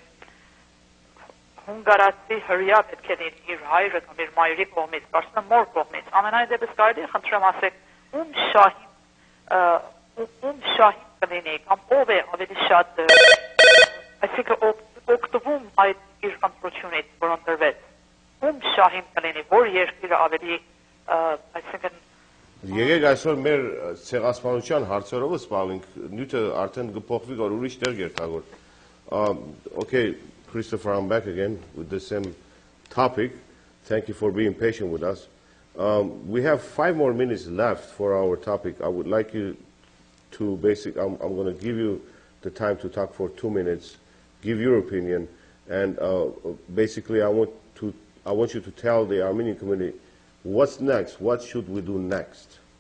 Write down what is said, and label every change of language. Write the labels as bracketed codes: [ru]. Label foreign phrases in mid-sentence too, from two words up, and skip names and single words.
[hy] հունգարացի հրյա պետք է լինի իր հայրը կամ իր մայրի կողմից, կարծում եմ մոր կողմից։ Ամենայն դեպս կարելի է խնդրեմ ասեք, ում շահին կլինի կամ ով է ավելի շատ, այսինքն օգտվում այդ իր ընտրությունից, որ ընտրվեց, ում շահին կլինի, որ երկիրը ավելի, այսինքն Եկեք այսօր մեր ցեղասպանության հարցերով սպառենք, նյութը արդեն կփոխվի, որ ուրիշ տեղ երթագոր։ [en] Okay, Christopher, I'm back again with the same topic. Thank you for being patient with us. We have 5 more minutes left for our topic. I would like you to I'm going to give you the time to talk for 2 minutes, give your opinion, and basically I want you to tell the Armenian community what's next, what should we do next.